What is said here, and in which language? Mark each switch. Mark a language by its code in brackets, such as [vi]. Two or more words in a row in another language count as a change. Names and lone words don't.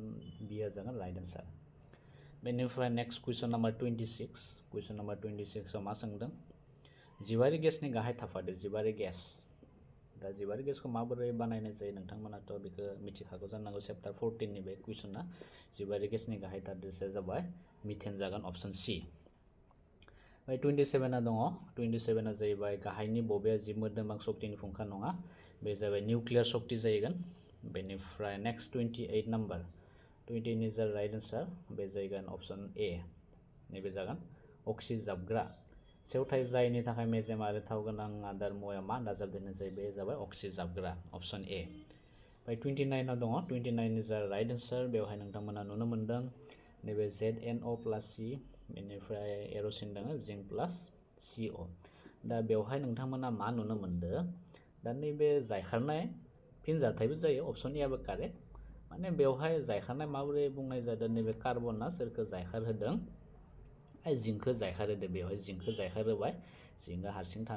[brx] बि आ जागोन [en] right answer [brx] बेनिफ्राय [en] next question number 26 question number 26 [brx] आव मा सोंदों जिबारि गेसनि गाहाय थाफादेर जिबारि गेस दा जिबारि गेसखौ माबोरै बानायनाय जायो नोंथांमोनाथ' बेखौ मिथिखागौ जानांगौ चैप्टार 14 नि बे कुइसना जिबारि गेसनि गाहाय थादेरसाया जाबाय मिथेन जागोन [en] option C [brx] 27 आ दङ 27 आ जाहैबाय गाहायनि बबेया जिब मोदोमां शक्तिनि फुंखा नङा बे जाबाय निउक्लियार शक्ति जाहैगोन बेनिफ्राय [en] next 28 number 28 is the right answer [brx] बे जाहैगोन [en] option A [brx] नैबे जागोन अक्सिजाबग्रा सेवथाय जायनि थाखाय मेजेम आरो थाव गोनां आदार मुवायाव मा दाजाबदेरनाय जायो बे जाबाय अक्सिजाबग्रा अप्शन ए बाय 29 आव दङ [en] 29 is the right answer [brx] बेवहाय नोंथांमोना नुनो मोनदों नैबे ZnO+C बेनिफ्राय एर'सिन दङ [en] zinc plus CO [brx] दा बेवहाय नोंथांमोना मा नुनो मोनदों दा नैबे जायखारनाय फिनजाथायबो जायो [en] option A [brx] आबो कारेक्ट माने बेवहाय जायखारनाय माबोरै बुंनाय जादों नैबे कार्बना सोरखौ जायखार होदों जिंकखौ जायखार होदों बेवहाय जिंकखौ जायखार होबाय जिंकआ हारसिं थानो